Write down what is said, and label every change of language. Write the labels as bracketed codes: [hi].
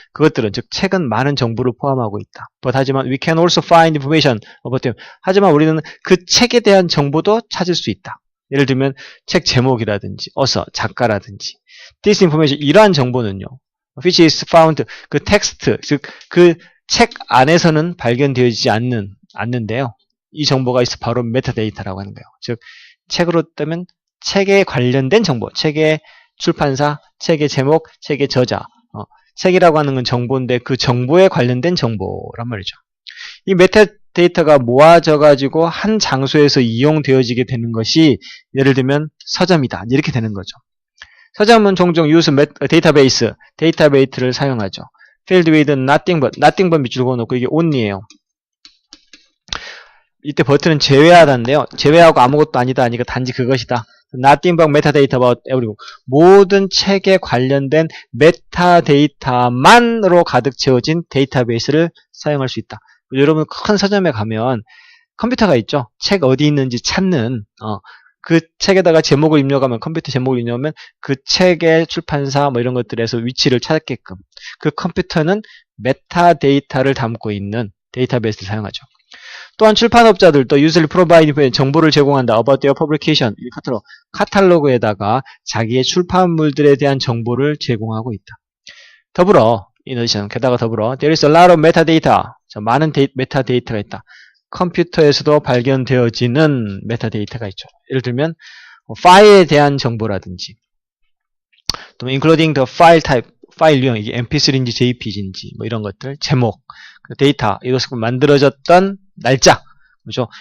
[ko] 그것들은 즉 책은 많은 정보를 포함하고 있다. [en] But [ko] 하지만 [en] we can also find information about them. [ko] 하지만 우리는 그 책에 대한 정보도 찾을 수 있다. 예를 들면 책 제목이라든지 [en] author, [ko] 작가라든지 [en] this information, [ko] 이러한 정보는요. [en] which is found, [ko] 그 텍스트, 즉 그 책 안에서는 발견되어지지 않는데요. 이 정보가 있어 바로 메타데이터라고 하는 거예요. 즉 책으로 뜨면 책에 관련된 정보, 책의 출판사, 책의 제목, 책의 저자. 책이라고 하는 건 정보인데 그 정보에 관련된 정보란 말이죠. 이 메타데이터가 모아져가지고 한 장소에서 이용되어지게 되는 것이 예를 들면 서점이다. 이렇게 되는 거죠. 서점은 종종 use 데이터베이스를 사용하죠. [en] filled with nothing but [ko] 밑줄 그어놓고 이게 [en] only예요. [ko] 이때 버튼은 제외하다인데요. 제외하고 아무것도 아니다 하니까 단지 그것이다. [en] Nothing but metadata about everything. [ko] 모든 책에 관련된 메타데이터만으로 가득 채워진 데이터베이스를 사용할 수 있다. 여러분 큰 서점에 가면 컴퓨터가 있죠. 책 어디 있는지 찾는 그 책에다가 제목을 입력하면 컴퓨터 제목을 입력하면 그 책의 출판사 뭐 이런 것들에서 위치를 찾게끔 그 컴퓨터는 메타데이터를 담고 있는 데이터베이스를 사용하죠. 또한 출판업자들도 [en] usually provide [ko] 정보를 제공한다. [en] about their publication. [ko] 카탈로그에다가 자기의 출판물들에 대한 정보를 제공하고 있다. 더불어 게다가 더불어 [en] there is a lot of metadata. [ko] 많은 메타데이터가 있다. 컴퓨터에서도 발견되어지는 메타데이터가 있죠. 예를 들면 파일에 대한 정보라든지 또 [en] including the file type, [ko] 파일 유형, 이게 mp3인지 jpg인지 뭐 이런 것들, 제목, 데이터, 이것을 만들어졌던 날짜, 그죠?